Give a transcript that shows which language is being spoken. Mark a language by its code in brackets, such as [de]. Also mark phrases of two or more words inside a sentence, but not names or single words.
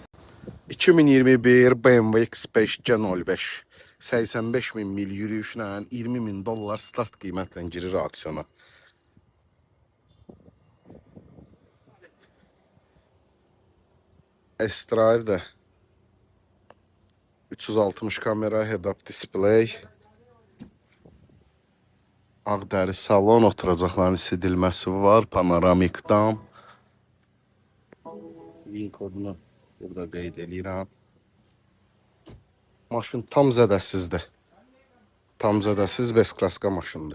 [az] 2021 BMW X5 G05 85.000 mil yürüyüşlə $20.000 start qiymətlə girir aksiyona. S-Drive də 360 kamera, [en] head-up display, [az] ağ dəri salon, oturacaqların isidilməsi var, panoramik dam. Link kodunu burada qeyd edirəm. Maşın tam zədəsizdir. Tam zədəsiz beskraska maşındır.